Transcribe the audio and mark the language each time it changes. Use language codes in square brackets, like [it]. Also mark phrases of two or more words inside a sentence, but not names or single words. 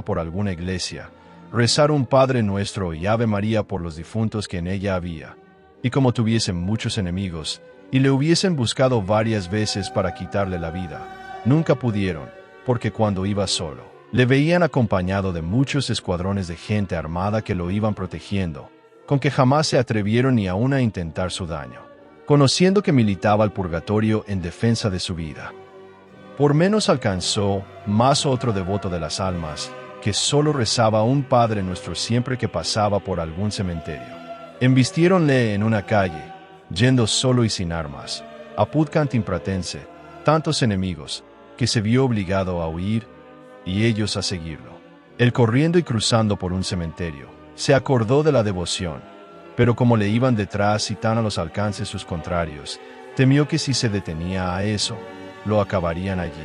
[es] por alguna iglesia, rezar un Padre Nuestro y Ave María por los difuntos que en ella había, y como tuviesen muchos enemigos, y le hubiesen buscado varias veces para quitarle la vida, nunca pudieron, porque cuando iba solo, le veían acompañado de muchos escuadrones de gente armada que lo iban protegiendo, con que jamás se atrevieron ni aun a intentar su daño, conociendo que militaba el purgatorio en defensa de su vida. Por menos alcanzó más otro devoto de las almas, que solo rezaba un Padre Nuestro siempre que pasaba por algún cementerio. Embistiéronle en una calle, yendo solo y sin armas, [la] apud cantim pratense, [es] tantos enemigos, que se vio obligado a huir, y ellos a seguirlo. Él corriendo y cruzando por un cementerio, se acordó de la devoción, pero como le iban detrás y tan a los alcances sus contrarios, temió que si se detenía a eso, lo acabarían allí.